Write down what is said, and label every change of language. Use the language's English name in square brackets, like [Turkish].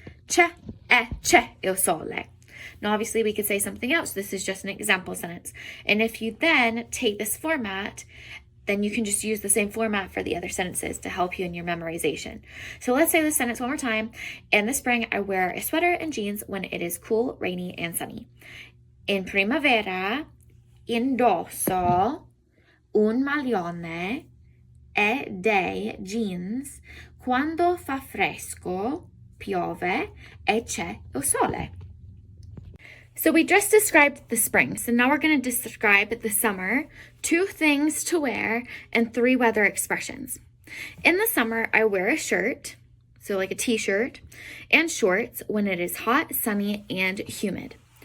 [Italian] C'è il sole. [English] Now, obviously, we could say something else. This is just an example sentence. And if you then take this format, then you can just use the same format for the other sentences to help you in your memorization. So let's say this sentence one more time. In the spring, I wear a sweater and jeans when it is cool, rainy, and sunny. [Italian] In primavera, indosso un maglione e dei jeans quando fa fresco, piove e c'è il sole. [English] So we just described the spring. So now we're going to describe the summer, 2 things to wear, and 3 weather expressions. In the summer, I wear a shirt, so like a t-shirt, and shorts when it is hot, sunny, and humid.